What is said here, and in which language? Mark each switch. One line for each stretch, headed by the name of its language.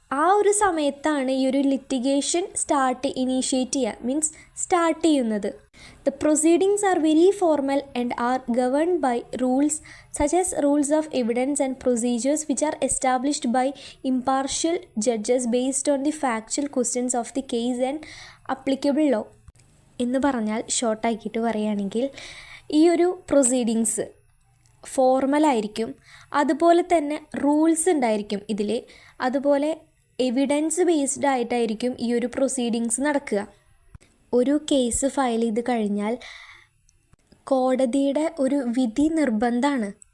Malayalam: ആ ഒരു സമയത്താണ് ഈ ഒരു ലിറ്റിഗേഷൻ ഇനീഷ്യേറ്റ് ചെയ്യുന്നത്.
English: The proceedings are very formal and are governed by rules such as rules of evidence and procedures which are established by impartial judges based on the factual questions of the case and applicable law.
Malayalam: എന്ന് പറഞ്ഞാൽ ഷോർട്ടാക്കിയിട്ട് പറയുകയാണെങ്കിൽ ഈ ഒരു proceedings ഫോർമലായിരിക്കും, അതുപോലെ തന്നെ rules ഉണ്ടായിരിക്കും ഇതിൽ, അതുപോലെ എവിഡൻസ് ബേസ്ഡ് ആയിട്ടായിരിക്കും ഈ ഒരു പ്രൊസീഡിങ്സ് നടക്കുക. ഒരു കേസ് ഫയൽ ചെയ്ത് കഴിഞ്ഞാൽ കോടതിയുടെ ഒരു വിധി നിർബന്ധമാണ്.